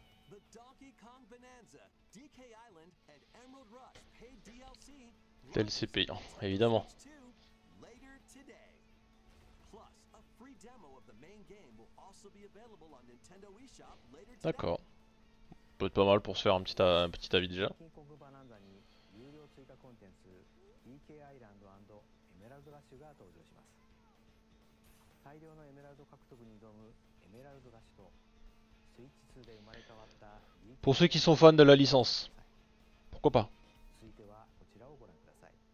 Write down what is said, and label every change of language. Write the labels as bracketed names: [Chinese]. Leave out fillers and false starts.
[English] The Donkey Kong Bonanza, DK Island, and Emerald Rush paid DLC. [French] DLC payant, évidemment. [English] Later today. Plus, a free demo of the main game will also be available on Nintendo eShop later today. [French] D'accord. Peut être pas mal pour se faire un petit avis déjà. [Japanese] ドンキーコングバナンザに有料追加コンテンツ DK アイランド&エメラルドラッシュが登場します。大量のエメラルド獲得に挑むエメラルドラッシュとスイッチ2で生まれ変わった DK [French] Pour ceux qui sont fans de la licence, pourquoi pas. [Japanese] 続いてはこちらをご覧ください。